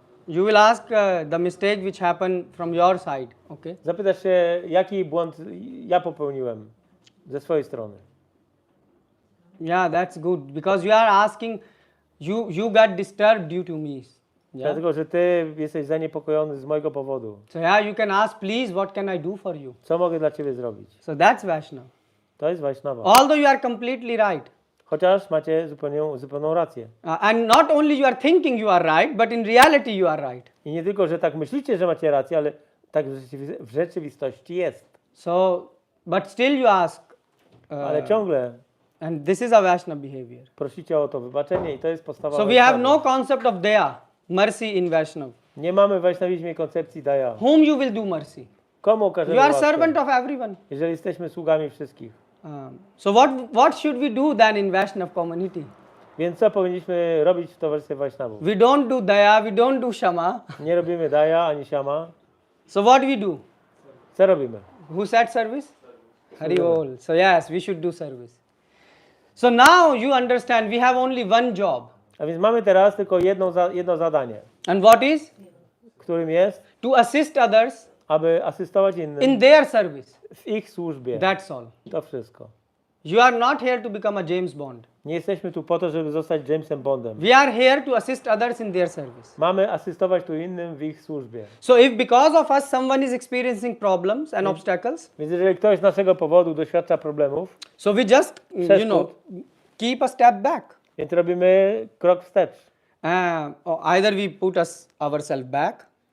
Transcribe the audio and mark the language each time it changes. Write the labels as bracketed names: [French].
[English] You will ask the mistake which happened from your side. Okay. [Polish] Zapytasz się, jaki błąd ja popełniłem ze swojej strony. [English] Yeah, that's good because you are asking, you got disturbed due to me. Yeah? [Polish] Dlatego, że ty jesteś zaniepokojony z mojego powodu. [English] So yeah, you can ask, please, what can I do for you? [Polish] Co mogę dla ciebie zrobić? [English] So that's Vaishnava. [Polish] To jest Vaishnava. [English] Although you are completely right. [Polish] Chociaż macie zupełną rację. [English] And not only you are thinking you are right, but in reality you are right. [Polish] I nie tylko, że tak myślicie, że macie rację, ale tak w rzeczywistości jest. [English] So, but still you ask. [Polish] Ale ciągle. [English] And this is a Vaishnava behavior. [Polish] Prosicie o to wybaczenie i to jest podstawa. [English] So we have no concept of daya, mercy in Vaishnava. [Polish] Nie mamy w Vaishnavizmie koncepcji daya. [English] Whom you will do mercy? [Polish] Komu okażemy [English] You are [Polish] łaskę? [English] servant of everyone. [Polish] Jeżeli jesteśmy sługami wszystkich. [English] So what should we do then in Vaishnava community? [Polish] Więc co powinniśmy robić w towarzystwie Vaishnavów? [English] We don't do daya, we don't do shama. [Polish] Nie robimy daya ani shama. [English] So what we do? [Polish] Co robimy? [English] Who said service? Hari Bol. So yes, we should do service. So now you understand we have only one job. [Polish] A więc mamy teraz tylko jedno zadanie. [English] And what is? [Polish] Którym jest? [English] To assist others [Polish] Aby asystować innym [English] in their service. [Polish] w ich służbie. [English] That's all. [Polish] To wszystko. [English] You are not here to become a James Bond. [Polish] Nie jesteśmy tu po to, żeby zostać Jamesem Bondem. [English] We are here to assist others in their service. [Polish] Mamy asystować tu innym w ich służbie. [English] So if because of us someone is experiencing problems and obstacles, [Polish] Więc jeżeli ktoś z naszego powodu doświadcza problemów, [English] so we just, keep a step back. [Polish] więc robimy krok wstecz. [English] Or either we put ourselves back,